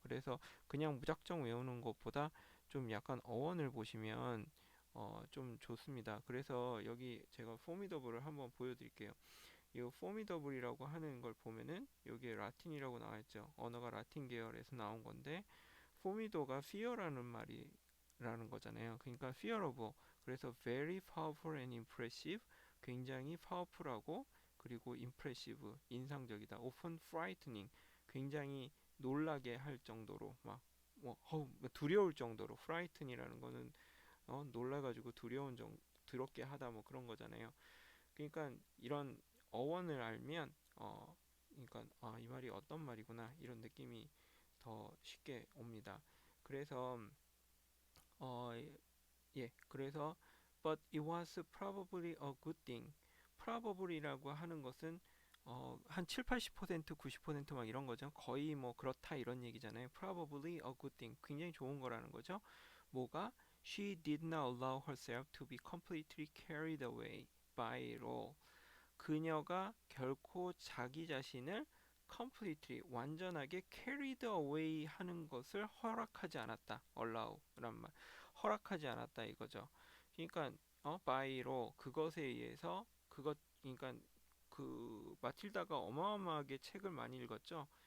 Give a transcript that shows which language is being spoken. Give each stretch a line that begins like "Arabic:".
Korean: 그래서 그냥 무작정 외우는 것보다 좀 약간 어원을 보시면 좀 좋습니다. 그래서 여기 제가 포미더블을 한번 보여드릴게요. 이 포미더블이라고 하는 걸 보면은 여기에 라틴이라고 나와있죠. 언어가 라틴 계열에서 나온 건데 포미도가 fear라는 말이라는 거잖아요. 그러니까 fearable. 그래서
English: very powerful and impressive.
Korean: 굉장히 powerful하고 그리고 impressive. 인상적이다.
English: often frightening.
Korean: 굉장히 놀라게 할 정도로 두려울 정도로 frighten이라는 거는 놀라가지고 두렵게 하다 뭐 그런 거잖아요. 그러니까 이런 어원을 알면 그러니까 이 말이 어떤 말이구나 이런 느낌이 더 쉽게 옵니다. 그래서 어, 그래서
English: but it was probably a good thing.
Korean: probably라고 하는 것은 한 7, 80%, 90%막 이런 거죠. 거의 뭐 그렇다 이런 얘기잖아요.
English: probably a good thing.
Korean: 굉장히 좋은 거라는 거죠. 뭐가
English: she did not allow herself to be completely carried away by it all.
Korean: 그녀가 결코 자기 자신을 completely 완전하게 carried away 하는 것을 허락하지 않았다. allow란 말. 허락하지 않았다 이거죠. 그러니까 by로 그것에 의해서 그러니까 그 마틸다가 어마어마하게 책을 많이 읽었죠.